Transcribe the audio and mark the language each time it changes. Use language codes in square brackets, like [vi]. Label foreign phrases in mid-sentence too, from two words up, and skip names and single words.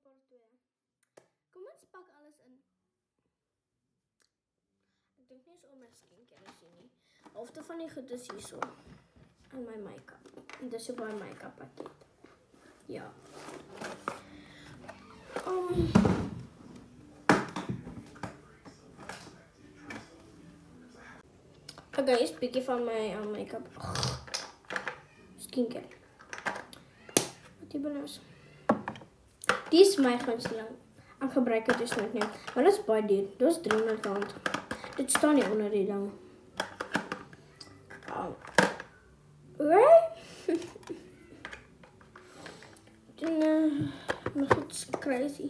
[af] tweede. Kom ons pak alles in. Ek dink nie is al my skincare is hier nie. Halfte van die goed is hierso. En my make-up. En dis ook my make-up pakket. Ja. Okay, is bietjie van my make-up. Skincare. Wat hier binne is. Die is my gunsteling. Ek gebruik dit dus nooit nie. Maar dit is baie duur. Dit is R300. Dit staan nie onder die ding. Right? My goed is crazy.